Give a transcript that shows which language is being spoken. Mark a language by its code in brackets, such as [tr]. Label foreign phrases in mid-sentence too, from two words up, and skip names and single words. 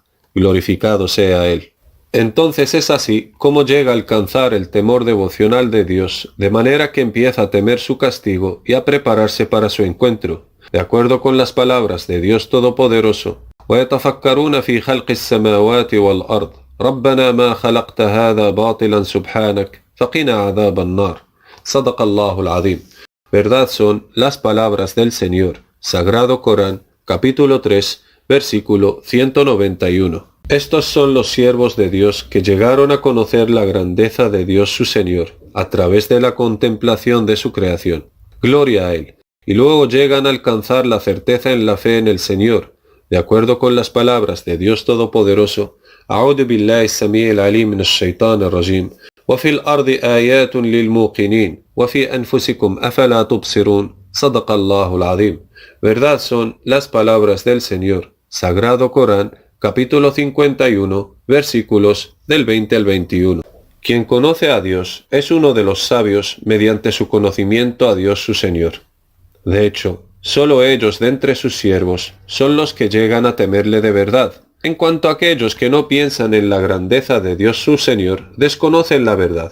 [es] Glorificado sea Él. Entonces es así como llega a alcanzar el temor devocional de Dios, de manera que empieza a temer su castigo y a prepararse para su encuentro, de acuerdo con las palabras de Dios Todopoderoso. [ar] ويتفكرون في خلق السماوات والأرض ربنا ما خلقت هذا باطلا سبحانك فقنا عذاب النار صدق الله العظيم. [es] Verdad son las palabras del Señor. Sagrado Corán, capítulo 3, versículo 191. Estos son los siervos de Dios que llegaron a conocer la grandeza de Dios su Señor a través de la contemplación de su creación. Gloria a Él. Y luego llegan a alcanzar la certeza en la fe en el Señor, de acuerdo con las palabras de Dios Todopoderoso. [ar] أعوذ بالله السميع العليم من الشيطان الرجيم وفي الأرض آيات للموقنين وفي أنفسكم أفلا تبصرون صدق الله العظيم. [es] Verdad son las palabras del Señor. Sagrado Corán, capítulo 51, versículos del 20 al 21. Quien conoce a Dios es uno de los sabios mediante su conocimiento a Dios su Señor. De hecho, solo ellos de entre sus siervos son los que llegan a temerle de verdad, En cuanto a aquellos que no piensan en la grandeza de Dios su Señor, desconocen la verdad.